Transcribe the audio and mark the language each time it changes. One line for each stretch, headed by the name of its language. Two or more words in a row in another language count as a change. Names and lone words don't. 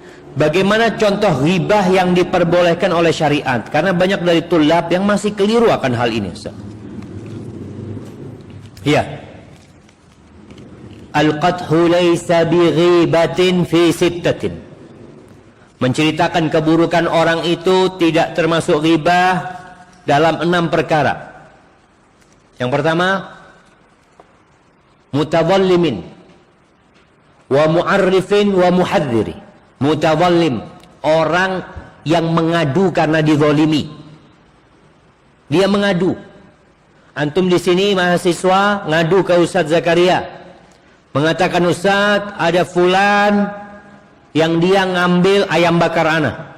Indonesian: Bagaimana contoh ghibah yang diperbolehkan oleh syariat? Karena banyak dari tulab yang masih keliru akan hal ini, Ustaz. Ya.
Arabic: Al-qadhu laysa bighibatin fi sittatin.
Indonesian: Menceritakan keburukan orang itu tidak termasuk ghibah dalam 6 perkara. Yang pertama,
Arabic: mutadhallimin wa mu'arrifin wa muhadziri.
Indonesian: Mutadhallim, orang yang mengadu karena dizalimi. Dia mengadu. Antum di sini mahasiswa ngadu ke Ustaz Zakaria, mengatakan, Ustaz, ada fulan yang dia ngambil ayam bakar ana.